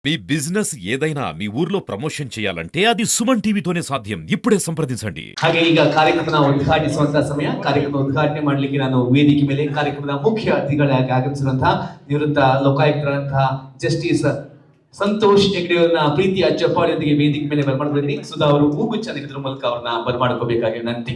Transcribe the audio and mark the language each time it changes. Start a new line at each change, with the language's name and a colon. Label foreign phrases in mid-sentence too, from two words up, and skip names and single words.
Telugu: మీ బిజినెస్ ఏదైనా మీ ఊర్లో ప్రమోషన్ చేయాలంటే అది సుమన్ టీవీతోనే సాధ్యం. ఇప్పుడే ಸಂಪ್ರದಿಸಂడి.
Kannada: ಹಾಗೆ ಈಗ ಕಾರ್ಯಕ್ರಮ ಉದ್ಘಾಟಿಸುವಂತಹ ಸಮಯ. ಕಾರ್ಯಕ್ರಮ ಉದ್ಘಾಟನೆ ಮಾಡಲಿಕ್ಕೆ ನಾನು ವೇದಿಕೆ ಮೇಲೆ ಕಾರ್ಯಕ್ರಮದ ಮುಖ್ಯ ಅತಿಥಿಗಳಾಗಿ ಆಗಮಿಸಿರುವಂತಹ ನಿವೃತ್ತ ಲೋಕಾಯುಕ್ತರಾದಂತಹ ಜಸ್ಟಿಸ್ ಸಂತೋಷ್ ಹೆಗ್ಡೆ ಅವರನ್ನ ಪ್ರೀತಿಯ ಚಪ್ಪಾಳಿಯೊಂದಿಗೆ ವೇದಿಕೆ ಮೇಲೆ ಬರಮಾಡ್ತೀನಿ. ಸುಧಾ ಅವರು ಹೂಗುಚ್ಛ ನೀಡುವುದರ ಮೂಲಕ ಅವ್ರನ್ನ ಬರಮಾಡ್ಕೋಬೇಕಾಗಿ ವಿನಂತಿ.